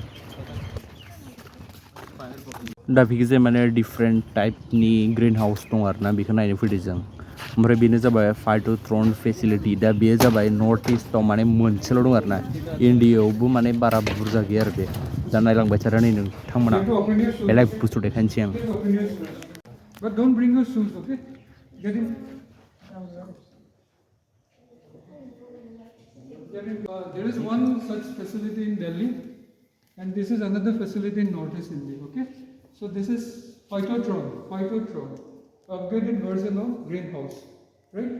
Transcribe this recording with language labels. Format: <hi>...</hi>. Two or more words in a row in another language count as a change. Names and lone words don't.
<brx>दा बिखिजाय माने</brx> <en>different type</en> <brx>ग्रिन हाउस दं आरोना बेखौ नायनो फैदों जों ओमफ्राय बेनो जाबाय</brx> <en>Phytotron facility</en> <brx>दा बेयो जाबाय नर्थ इस्टआव माने मोनसेल' दं आरोना इण्डियायावबो माने बारा बुरजा गैया आरो बे दा नायलांबाय थादों नै नोंथांमोना बेलेग बुस्थु देखायनोसै आं</brx> <en>But don't bring your shoes, okay? Get in. There is one such facility in Delhi, and this is another facility in Northeast India, okay? So this is Phytotron, upgraded version of greenhouse, right?</en>